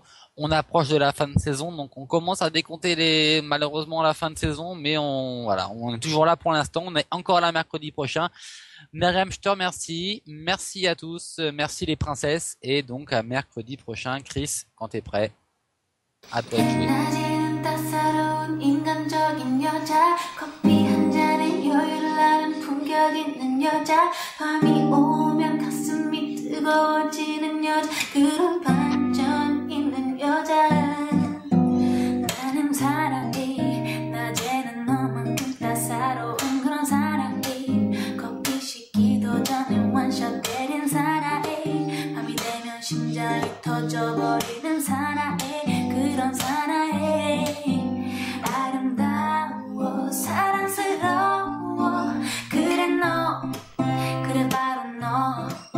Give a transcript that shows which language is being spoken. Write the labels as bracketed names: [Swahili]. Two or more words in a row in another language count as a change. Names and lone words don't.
[French] On approche de la fin de saison, donc on commence à décompter malheureusement la fin de saison, mais on est toujours là pour l'instant. On est encore là mercredi prochain. Myriam, je te remercie. Merci à tous. Merci les princesses. Et donc à mercredi prochain. Chris, quand t'es prêt, à toi de jouer. [Korean] 인간적인 여자 커피 한 잔에 여유라는 품격 있는 여자 밤이 오면 가슴이 뜨거워지는 여자 그런 반전 있는 여자 나는 사랑이 낮에는 너만큼 따사로운 그런 사랑이 커피 식기도 전에 원샷 때린 사나이 밤이 되면 심장이 터져버리는 사나이 그런 사나이 아름다워 사랑스러워 그래 너 그래 바로 너